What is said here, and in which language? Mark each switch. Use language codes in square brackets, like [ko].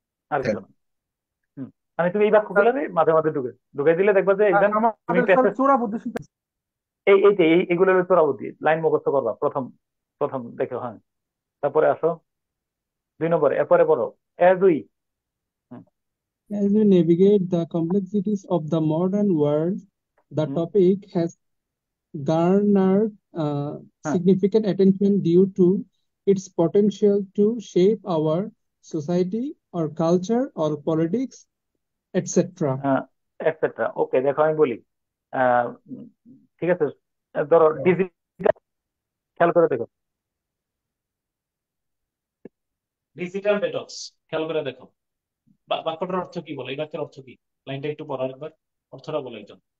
[bn] আর কিছু না। হম, মানে তুমি এই বাক্যগুলো মাঝে মাঝে ঢুকে দিলে দেখবা যে স্যার একদম তুমি আমাদের স্যার প্যাসেজ চোরা বুদ্ধি শিখেছে। এইগুলো হলো তোরা বুদ্ধি। লাইন মুখস্থ করবা প্রথম প্রথম দেখো। হ্যাঁ, তারপরে আসো 2 নম্বরে, এরপরে পড়ো [en] As we. As we navigate the complexities of the modern world, the topic has garnered [bn] হ্যাঁ, [en] significant attention due to its potential to shape our society, or culture, or politics, etc. [bn] Etcetera. ওকে, দেখো আমি বলি। আহ, উম, ঠিক আছে, ধরো digital, খেয়াল করে দেখো, ডিজিটাল ডেটক্স, খেয়াল করে দেখো বাক্যটার অর্থ কি বলে, এই বাক্যের অর্থ কি? লাইনটা একটু পড়ার একবার অর্থটা বলে একজন।